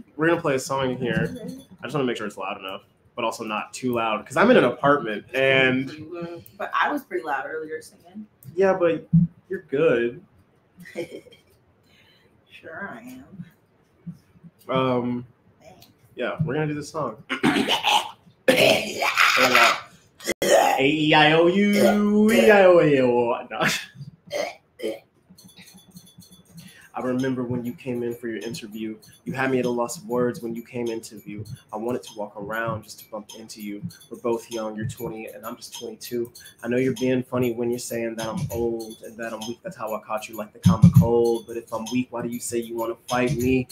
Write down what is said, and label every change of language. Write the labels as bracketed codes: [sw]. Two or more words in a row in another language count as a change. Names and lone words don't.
[en] We're gonna play a song in here. I just want to make sure it's loud enough, but also not too loud because I'm in an apartment and. But I was pretty loud earlier singing. Yeah, but you're good. Sure I am. Yeah, we're gonna do this song. A-E-I-O-U, E-I-O-A-O. No. I remember when you came in for your interview. You had me at a loss of words when you came into view. I wanted to walk around just to bump into you. We're both young. You're 20 and I'm just 22. I know you're being funny when you're saying that I'm old and that I'm weak. That's how I caught you, like the common cold. But if I'm weak, why do you say you want to fight me?